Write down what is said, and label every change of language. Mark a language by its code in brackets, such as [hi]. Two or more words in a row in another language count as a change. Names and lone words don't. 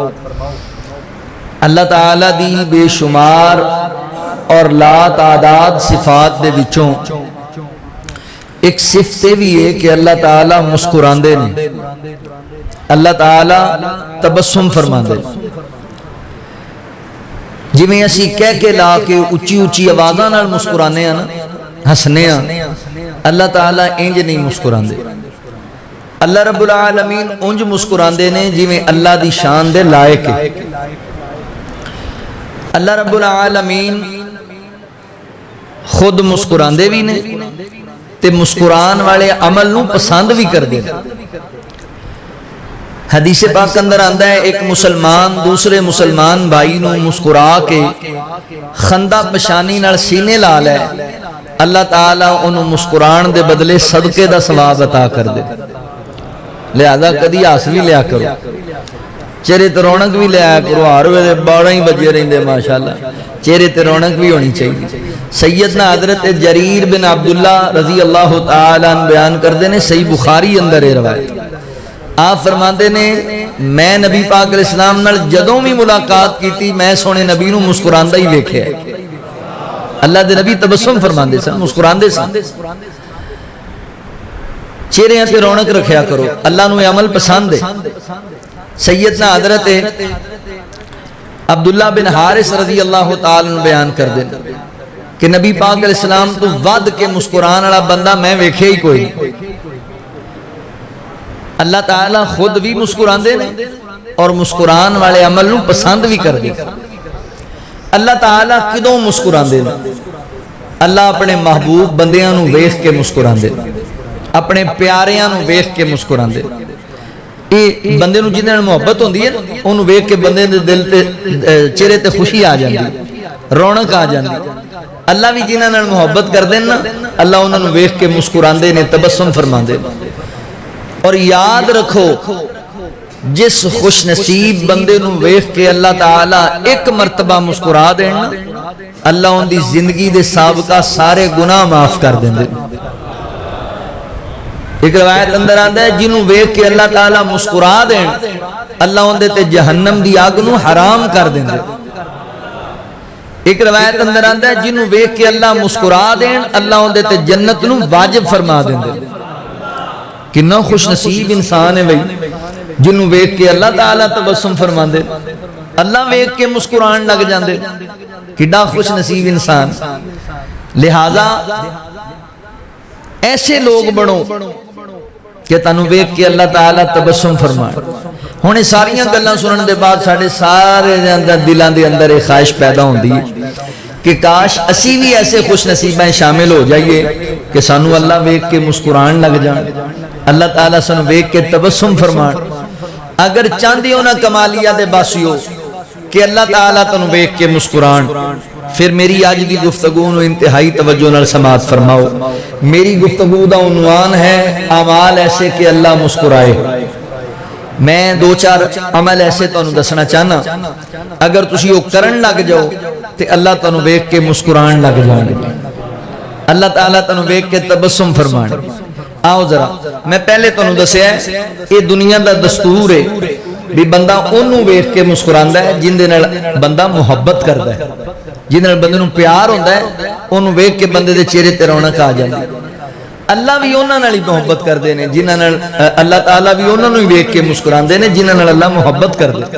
[pa] اللہ تعالیٰ دی بے شمار اور لا تعداد صفات دے وچوں ایک صفت بھی ہے کہ اللہ تعالیٰ مسکراندے نے اللہ تعالیٰ تبسم فرماندے جی میں اسی کہہ کے لا کے اچھی اچھی آوازاں نال مسکرانے ہیں نا ہسنے ہیں اللہ تعالیٰ انج نہیں مسکراندے اللہ رب العالمین انج مسکراندے نے جی میں اللہ دی شان دے لائق ہے اللہ رب العالمین خود مسکراندے بھی نے تے مسکران والے عمل نو پسند بھی کر دے حدیث پاک اندر آندہ ہے ایک مسلمان دوسرے مسلمان بھائی نو مسکرا کے خندہ پشانی نال سینے لا لے اللہ تعالیٰ انہوں مسکران دے بدلے صدقے دا ثواب عطا کر دے لہذا کدی آس بھی لیا کرو چہرے تے رونق بھی لیا کرو ہر ویلے 12 ہی بجے رہندے ماشاءاللہ چہرے تے رونق بھی ہونی چاہیے سیدنا حضرت جریر بن عبداللہ رضی اللہ تعالیٰ عنہ بیان کر دینے صحیح بخاری اندر روایت آپ فرماندے نے میں نبی پاک علیہ السلام نال جدوں بھی ملاقات کی تھی میں سونے نبی نو مسکراندہ ہی ویکھیا ہے اللہ دے نبی تبسم فرماندے سن مسکراندے سن چہرے تے رونق رکھیا کرو اللہ نو عمل پسند ہے سیدنا حضرت عبداللہ بن حارث رضی اللہ تعالیٰ عنہ بیان کر دیں کہ نبی پاک علیہ السلام تو ود کے مسکران والا بندہ میں ویکھے ہی کوئی اللہ تعالیٰ خود بھی مسکران دے اور مسکران والے عمل نو پسند بھی کر دے اللہ تعالیٰ کدوں مسکران دے اللہ اپنے محبوب بندیاں نو ویکھ کے مسکران دے اپنے پیاریاں نو ویکھ کے مسکران دے بندے نو جنہاں نال محبت ہوندی ہے انہوں ویکھ کے بندے دے دل تے چہرے تے خوشی آ جاندی رونق آ جاندی اللہ بھی جنہاں نال محبت کر دین نا اللہ انہاں نو ویکھ کے مسکراندے نے تبسم فرماندے اور یاد رکھو جس خوش نصیب بندے نو ویکھ کے اللہ تعالیٰ ایک مرتبہ مسکرا دین اللہ ان دی زندگی دے سابقہ سارے گناہ معاف کر دیندے. ایک روایت اندر آندا ہے جنوں ویکھ کے اللہ تعالیٰ مسکرا دین اللہ ان دے تے جہنم دی آگ نو حرام کر دیندے. ایک روایت اندر آندا ہے جنوں ویکھ کے اللہ مسکرا دین اللہ ان دے تے جنت نو واجب فرما دیندے. کنا خوش نصیب انسان ہے بھائی جنوں ویکھ کے اللہ تعالیٰ تبسم فرما دے, اللہ ویکھ کے مسکران لگ جاندے. کڈا خوش نصیب انسان. لہذا ایسے لوگ بنو کہ تانوں ویکھ کے اللہ تعالیٰ تبسم فرمائے. ہن یہ ساریاں گلاں سنن دے بعد ساڈے سارے دے اندر دلاں دے اندر ایک خواہش پیدا ہوندی ہے کہ کاش اسی بھی ایسے خوش نصیباں شامل ہو جائیے کہ سانوں اللہ ویکھ کے مسکران لگ جان, اللہ تعالیٰ سانوں ویکھ کے تبسم فرمان. اگر چاندی ہونا کمالیہ دے باسیو کہ اللہ تعالیٰ تانوں ویکھ کے مسکران, پھر میری آج دی گفتگو نو انتہائی توجہ نال سماعت فرماؤ. میری گفتگو دا عنوان ہے اعمال ایسے کہ اللہ مسکرائے. میں دو چار عمل ایسے تانوں دسنا چاہنا, اگر تسی او کرن لگ جاؤ تے اللہ تانوں ویکھ کے مسکران لگ جان گے, اللہ تعالیٰ تانوں ویکھ کے تبسم فرمان. آؤ ذرا میں پہلے تانوں دسیا ہے یہ دنیا دا دستور ہے بھی بندہ انہوں ویکھ کے مسکراندا ہے جن دے نال بندہ محبت کردا ہے, جن نال بندے نوں پیار ہوندا ہے انہوں ویکھ کے بندے دے چہرے تے رونق آ جاندی ہے. اللہ بھی انہاں نال ہی محبت کردے نے جنہاں نال اللہ تعالیٰ بھی انہاں نوں ہی ویکھ کے مسکراندے نے جنہاں نال اللہ محبت کردے.